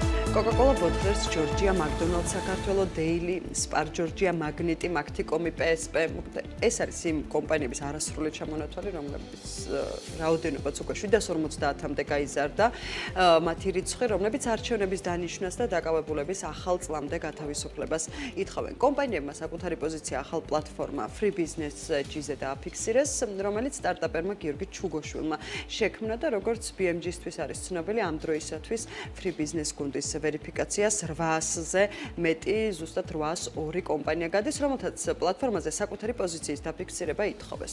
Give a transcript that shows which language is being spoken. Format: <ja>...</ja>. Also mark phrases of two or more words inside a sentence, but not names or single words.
<ka>Coca-Cola Bottlers, Georgia, McDonald's, საქართველო, Daily, Spar, Georgia, Magneti, Macticomi, PSP. ეს არის იმ კომპანიების არასრული ჩამონათვალი, რომლებიც რაოდენობაც უკვე 750-მდე გაიზარდა. მათი რიცხვი, რომლებიც არჩევნების დანიშვნას და დაკავებულების ახალ წლამდე გათავისუფლებას ითხოვენ. კომპანიებმა საკუთარი პოზიცია ახალ პლატფორმა Free Business G-ზე დააფიქსირეს, რომელიც სტარტაპერმა გიორგი ჩუგოშვილმა შექმნა და როგორც BMG-ისთვის არის ცნობილი, ამ დროისათვის Free Business გუნდის ვერიფიკაციას 800-ზე მეტი, ზუსტად 802 კომპანია გადის, რომელთაც პლატფორმაზე საკუთარი პოზიციის დაფიქსირება ითხოვეს.</ka>